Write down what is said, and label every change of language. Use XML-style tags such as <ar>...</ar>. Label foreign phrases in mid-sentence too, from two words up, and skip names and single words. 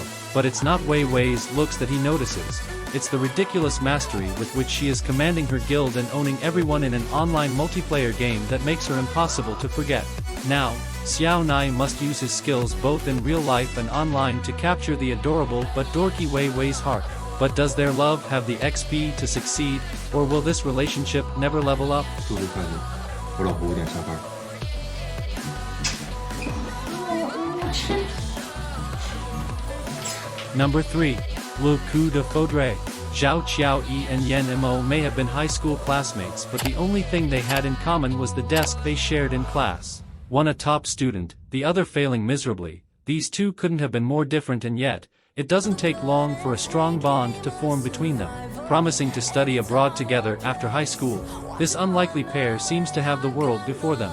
<en>But it's not Weiwei's looks that he notices. It's the ridiculous mastery with which she is commanding her guild and owning everyone in an online multiplayer game that makes her impossible to forget. Now, Xiao Nai must use his skills both in real life and online to capture the adorable but dorky Weiwei's heart. But does their love have the XP to succeed, or will this relationship never level up?</en> <zh>祝日快乐，我老婆5点下班。</zh> <en>Number 3. Le coup de foudre. Zhao Qiaoyi and Yan Mo may have been high school classmates, but the only thing they had in common was the desk they shared in class. One a top student, the other failing miserably. These two couldn't have been more different, and yet, it doesn't take long for a strong bond to form between them. Promising to study abroad together after high school, this unlikely pair seems to have the world before them.</en>